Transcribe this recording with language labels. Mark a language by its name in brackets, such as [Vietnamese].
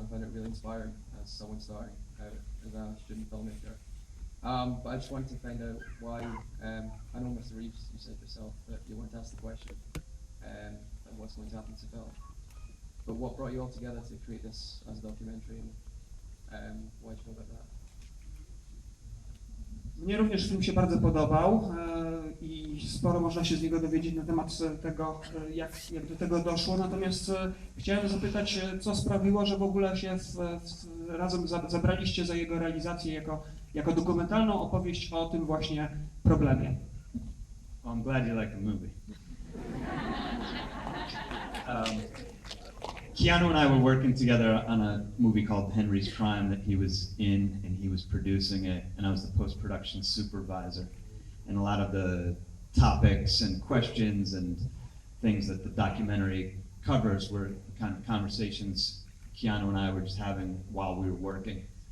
[English] I found it really inspiring as someone starting out as a student filmmaker. But I just wanted to find out why, I know Mr. Reeves, you said yourself that you want to ask the question of what's going to happen to film. But what brought you all together to create this as a documentary, and why did you go about that? [Polish] Mnie również film się bardzo podobał i sporo można się z niego dowiedzieć na temat tego, jak do tego doszło. Natomiast chciałem zapytać, co sprawiło, że w ogóle się razem zabraliście za jego realizację jako dokumentalną opowieść o tym właśnie problemie. [English] Well, I'm glad you like the movie. Keanu and I were working together on a movie called Henry's Crime that he was in, and he was producing it, and I was the post-production supervisor. And a lot of the topics and questions and things that the documentary covers were the kind of conversations Keanu and I were just having while we were working.